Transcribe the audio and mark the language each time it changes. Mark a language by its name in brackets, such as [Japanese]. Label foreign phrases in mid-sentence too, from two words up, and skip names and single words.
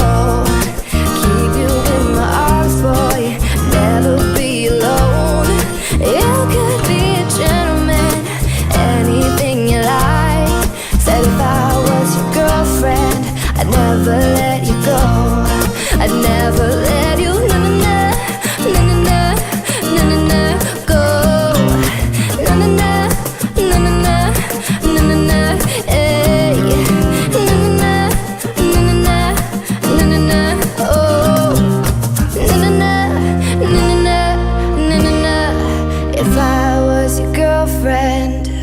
[English] Keep you in my arms, boy, never be alone. You could be a gentleman, anything you like. Said if I was your girlfriend, I'd never let you go. I'd never let you, na-na-na, na-na-na, na-na-na, go. Na-na-na, na-na-na, na-na-na, hey. Na-na-na, na-na-na, na-na-na, oh. Na-na-na, na-na-na, na-na-na. If I was your girlfriend.